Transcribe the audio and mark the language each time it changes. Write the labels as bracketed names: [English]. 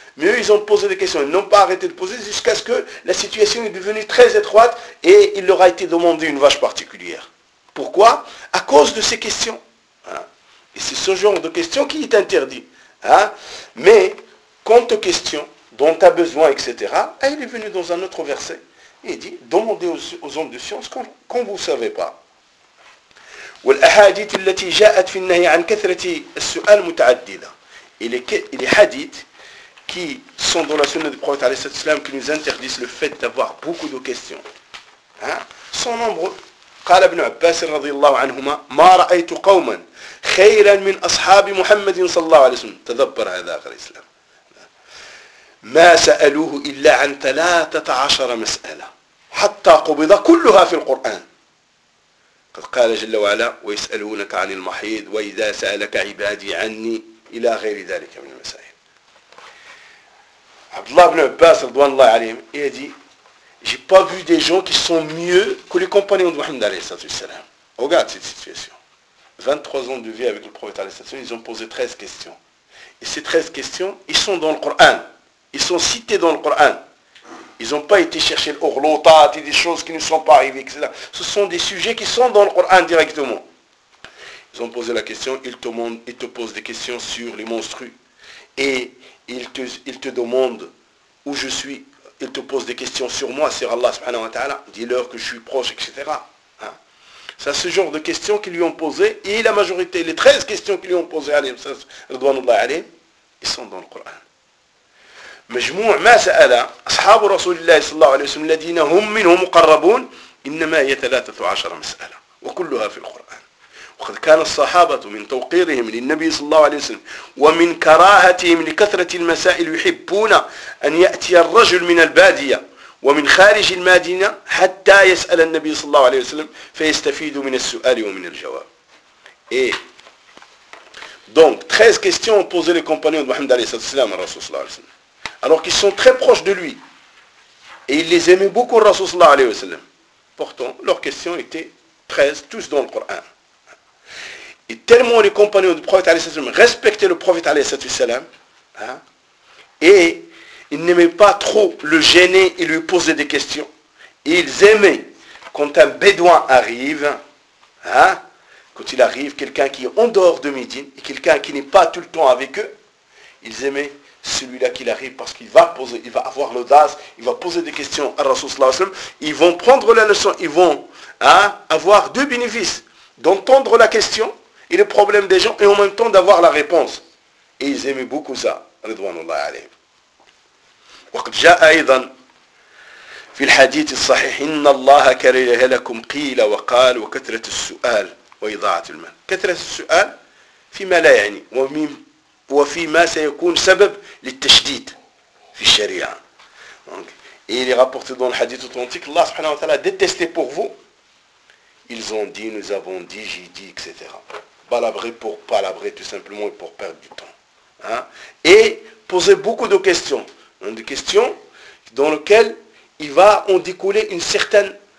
[French] Mais eux, ils ont posé des questions, ils n'ont pas arrêté de poser jusqu'à ce que la situation est devenue très étroite et il leur a été demandé une vache particulière. Pourquoi? À cause de ces questions. Et c'est ce genre de questions qui est interdit. Mais, quant aux questions dont tu as besoin, etc., il est venu dans un autre verset et il dit, demandez aux hommes de science qu'on ne vous savez pas. [Arabic] والأحاديث التي جاءت في النهي عن كثرة السؤال متعددة. إلى حديث [French] qui sont dans la sunna du prophète [Arabic] عليه الصلاة والسلام [French] qui nous interdisent le fait d'avoir beaucoup de questions. Sont nombreux. [Arabic] قال ابن عباس رضي الله عنهما ما رأيت قوما خيرا من أصحاب محمد صلى الله عليه وسلم. تدبر هذا آخر الإسلام. ما سألوه إلا عن 13 مسألة حتى قبض كلها في القرآن. قد قال جل وعلا ويسألونك عن المحيض وإذا سألك عبادي عني إلى غير ذلك من المسائل. عبد الله بن عباس رضوان الله عليهم يدي [French] j'ai pas vu des gens qui sont mieux que les compagnons de Mohammed [Arabic] عليه الصلاة والسلام. [French] Regarde cette situation. 23 ans de vie avec le prophète [Arabic] عليه الصلاة والسلام, [French] ils ont posé 13 questions. Et ces 13 questions, ils sont dans le Coran. Ils sont cités dans le Coran. Ils n'ont pas été chercher l'orlotat et des choses qui ne sont pas arrivées, etc. Ce sont des sujets qui sont dans le Coran directement. Ils ont posé la question, ils te posent des questions sur les monstrues. Et ils te demandent où je suis. Ils te posent des questions sur moi, sur Allah subhanahu wa ta'ala. Dis-leur que je suis proche, etc. C'est ce genre de questions qu'ils lui ont posées. Et la majorité, les 13 questions qu'ils lui ont posées, alayhi wa sallam, ils sont dans le Coran. [Arabic] مجموع ما سأل أصحاب رسول الله صلى الله عليه وسلم الذين هم منه مقربون إنما هي 13 مسألة وكلها في القرآن. وقد كان الصحابة من توقيرهم للنبي صلى الله عليه وسلم ومن كراهتهم لكثرة المسائل يحبون أن يأتي الرجل من البادية ومن خارج المدينة حتى يسأل النبي صلى الله عليه وسلم فيستفيد من السؤال ومن الجواب. إيه [French] donc 13 questions ont posé les compagnons de Mohammed [Arabic] عليه الصلاة والسلام [French] à [Arabic] رسول الله عليه وسلم [French] alors qu'ils sont très proches de lui. Et il les aimait beaucoup, le Rasoul sallallahu alayhi wa sallam. Pourtant, leurs questions étaient 13, tous dans le Coran. Et tellement les compagnons du prophète alayhi wa sallam respectaient le prophète alayhi wa sallam, et ils n'aimaient pas trop le gêner et lui poser des questions. Et ils aimaient quand un bédouin arrive, quand il arrive, quelqu'un qui est en dehors de Médine, et quelqu'un qui n'est pas tout le temps avec eux, ils aimaient celui-là qui arrive parce qu'il va poser, il va avoir l'audace, il va poser des questions à Rasoul sallallahu alayhi wa sallam, ils vont prendre la leçon, ils vont avoir deux bénéfices, d'entendre la question et le problème des gens, et en même temps d'avoir la réponse. Et ils aimaient beaucoup ça, ridwanullah alayhi. [Arabic] وقد جاء ايضا في الحديث الصحيح ان الله كره لكم قيل وقال وكثرة السؤال وإضاعة المال. كثرة السؤال فيما لا يعني ومن وفي ما سيكون سبب للتشديد في الشريعة. [French] Donc, et il est rapporté dans le hadith authentique, Allah subhanahu wa ta'ala a détesté pour vous. Ils ont dit, nous avons dit, j'ai dit, etc. Balabrer pour palabrer tout simplement et pour perdre du temps. Et poser beaucoup de questions. Des questions dans lesquelles il va en découler une certaine